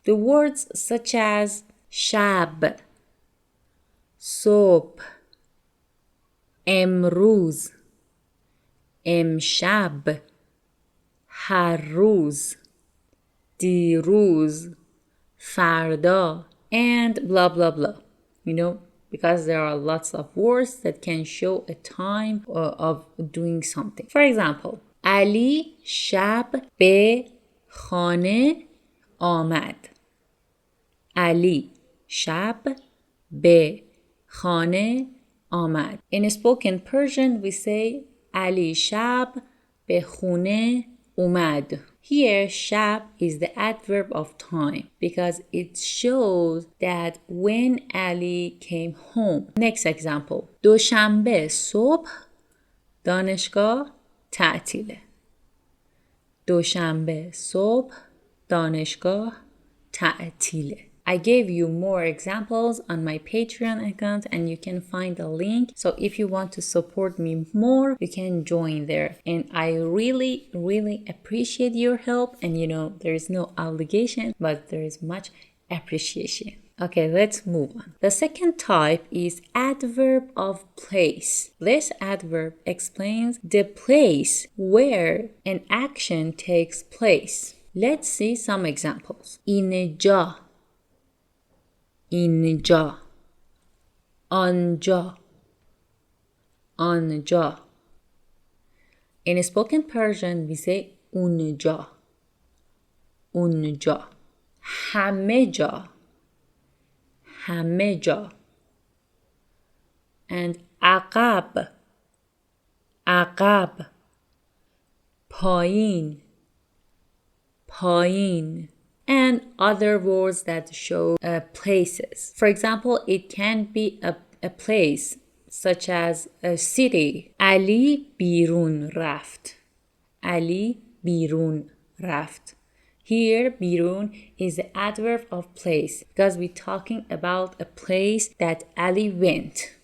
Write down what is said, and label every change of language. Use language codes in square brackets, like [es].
[en] The words such as shab, صبح, امروز, امشب, هر روز, دیروز, فردا, and blah blah blah. You know, because there are lots of words that can show a time of doing something. For example, [fa] علی شب به خانه آمد. علی شب به خانه آمد. [en] In spoken Persian, we say [fa] علی شب به خونه اومد. [en] Here, shab is the adverb of time because it shows that when Ali came home. Next example. [fa] دوشنبه صبح دانشگاه تعطیله. دوشنبه صبح دانشگاه تعطیله. [en] I gave you more examples on my Patreon account and you can find the link. So if you want to support me more, you can join there. And I really, really appreciate your help. And you know, there is no obligation, but there is much appreciation. Okay, let's move on. The second type is adverb of place. This adverb explains the place where an action takes place. Let's see some examples. [fa] اینجا اینجا آنجا آنجا [en] In spoken Persian we say [fa] اونجا اونجا همه جا همه جا and عقب عقب پایین پایین [en] and other words that show places. For example, it can be a place such as a city. [fa] Ali birun raft. Ali birun raft. [en] Here, birun is the adverb of place because we're talking about a place that Ali went.